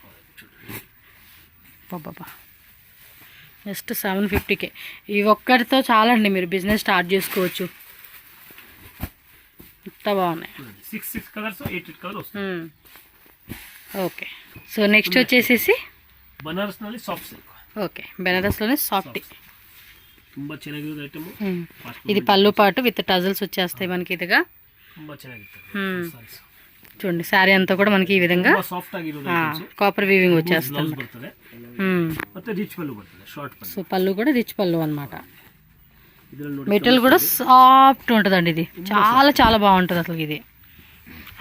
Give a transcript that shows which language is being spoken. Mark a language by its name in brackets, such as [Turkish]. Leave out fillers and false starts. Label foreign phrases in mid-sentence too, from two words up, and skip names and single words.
[Telugu] బాబా, జస్ట్ 750K. ఈ ఒక్కటితో చాలండి మీరు బిజినెస్ స్టార్ట్ చేసుకోవచ్చు. ఇంత బాగున్నాయి. ఓకే, [English] so next [Telugu] వచ్చేసేసి [Kannada] ಬನಾರಸ್ನಲ್ಲಿ [English] soft silk. [Telugu] ఓకే, బెనారస్లోనే సాఫ్ట్. [Kannada] ತುಂಬಾ ಚೆನ್ನಾಗಿರೋ ಐಟಮ್. [Telugu] ఇది పళ్ళు పాటు [English] with tassels [Telugu] వచ్చేస్తాయి మనకి. ఇదిగా [Kannada] ತುಂಬಾ ಚೆನ್ನಾಗಿರುತ್ತೆ. [Telugu] చూడండి శారీ అంతా కూడా మనకి ఈ విధంగా [Kannada] సాఫ్ట్ ಆಗಿರೋದು [English] copper weaving [Telugu] వచ్చేస్తుంది. [Kannada] ಮತ್ತೆ రిచ్ పళ్ళు ಬರ್ತದೆ, షార్ట్ పళ్ళు. [Telugu] సో పళ్ళు కూడా రిచ్ పళ్ళు అన్నమాట. మెటీరియల్ కూడా సాఫ్ట్ ఉంటుందండి. ఇది చాలా చాలా బాగుంటుంది అసలు ఇది.